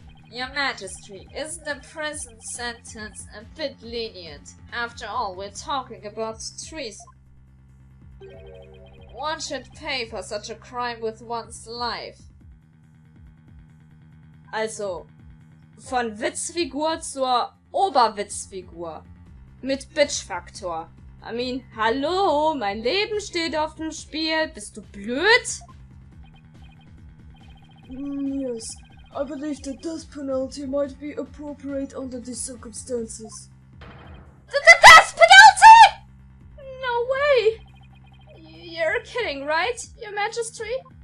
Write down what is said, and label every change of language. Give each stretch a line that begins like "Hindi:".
English: Your Majesty, isn't the prison sentence a bit lenient? After all, we're talking about treason. One should pay for such a crime with one's life.
German: Also, von Witzfigur zur Oberwitzfigur. Mit Bitch-Faktor.
English: I mean,
German: hallo, mein Leben steht auf dem Spiel. Bist du blöd?
English: Yes, I believe the death penalty might be appropriate under these circumstances. The death penalty?! No way! You're kidding, right, Your Majesty?